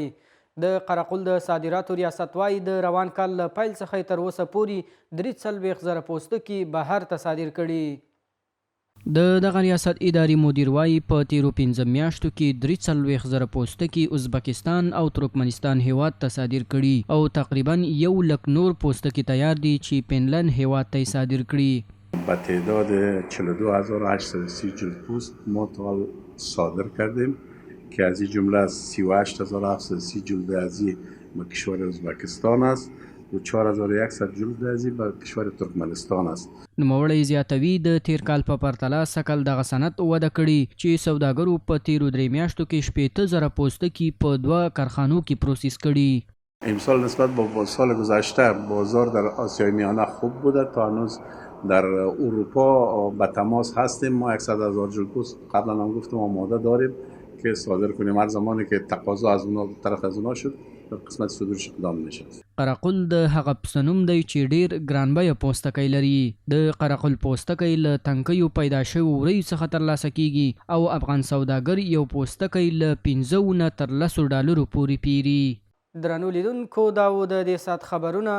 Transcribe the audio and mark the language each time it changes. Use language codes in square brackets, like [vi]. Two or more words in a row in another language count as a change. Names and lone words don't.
[ps] د قرقل د صادراتو ریاست وایي د روان کال له پیل څخه تر اوسه پورې 43,000 پوستکي بهر ته صادر کړي. د دغه ریاست اداري مدیر وایي په تیرو 15 میاشتو کې 43,000 پوستکي ازبکستان او ترکمنستان هیواد ته صادر کړي او تقریبا 100,000 نور پوستکي تیار دي چې فنلند هیواد ته صادر کړي. [fa] با تعداد 42,830 جلد پوست ما تا حال صادر کردیم که از این جمله از 38,730 جلد ازی به کشور ازبکستان است و 4,100 جلد ازی به کشور ترکمنستان است. [ps] نوموړی زیاتوي د تیر کال په پرتله سکل دغه صنعت وده کړي چې سوداګرو په تیرو 3 میاشتو کې 60,000 پوستکي په 2 کارخانو کې پروسس کړي. [fa] امسال نسبت با سال گذشته بازار در آسیای میانه خوب بوده. تا هنوز در اروپا به تماس هستیم. ما 100,000 جلد پوست قبلا هم گفتم آماده داریم که صادر کنیم. هر زمانی که تقاضا از اونا طرف از اونا شد در قسمت صدورش اقدام میشه. [ps] قرقل د هغه پسه نوم دی چې ډیر ګرانبیه پوستکی لري. د قرقل پوستکی له تنکیو پیدا شوي وریو څخه ترلاسه کیږي او افغان سوداګر یو پوستکی له 15 نه تر 10 ډالرو پورې پیري. درنو لیدونکو دا و د دې ساعت خبرونه.